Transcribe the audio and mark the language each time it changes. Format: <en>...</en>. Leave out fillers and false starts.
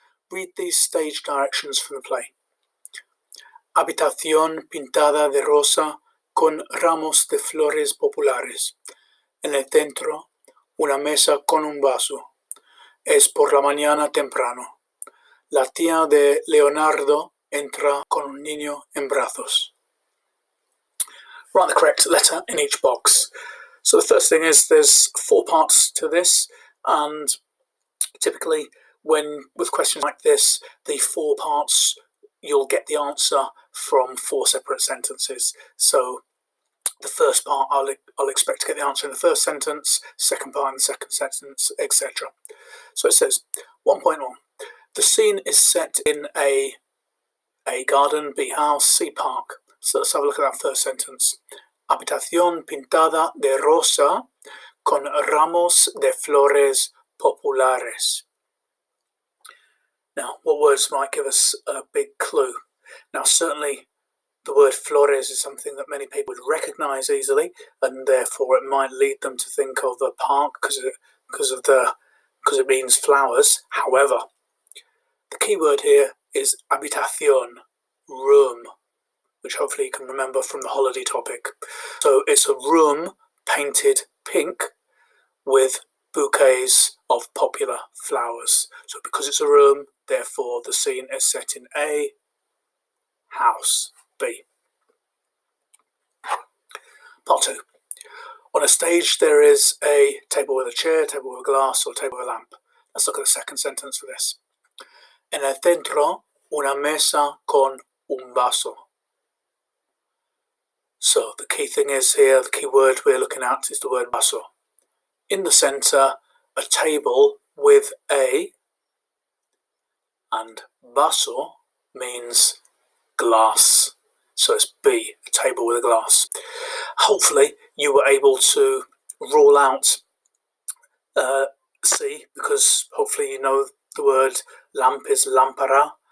<en>Read these stage directions for the play.</en> <es>Habitación pintada de rosa con ramos de flores populares. En el centro, una mesa con un vaso. Es por la mañana temprano. La tía de Leonardo entra con un niño en brazos.</es> <en>Write the correct letter in each box. So the first thing is there's 4 parts to this, and typically with questions like this, the 4 parts, you'll get the answer from 4 separate sentences. So the first part, I'll expect to get the answer in the first sentence, second part in the second sentence, etc. So it says 1.1. The scene is set in A garden, B house, C park. So let's have a look at that first sentence.</en> <es>Habitación pintada de rosa con ramos de flores populares.</es> <en>Now, what words might give us a big clue? Now, certainly the word flores is something that many people would recognise easily, and therefore it might lead them to think of a park because it means flowers. However, the key word here is habitación, room, which hopefully you can remember from the holiday topic. So it's a room painted pink with bouquets of popular flowers. So because it's a room, therefore the scene is set in A house, B. Part 2. On a stage there is a table with a chair, table with a glass, or table with a lamp. Let's look at the second sentence for this.</en> <es>En el centro, una mesa con un vaso.</es> <en>So the key thing is here, the key word we're looking at is the word vaso. In the centre, a table with a, and vaso means glass. So it's B, a table with a glass. Hopefully you were able to rule out C, because hopefully you know the word lamp is lámpara.</en>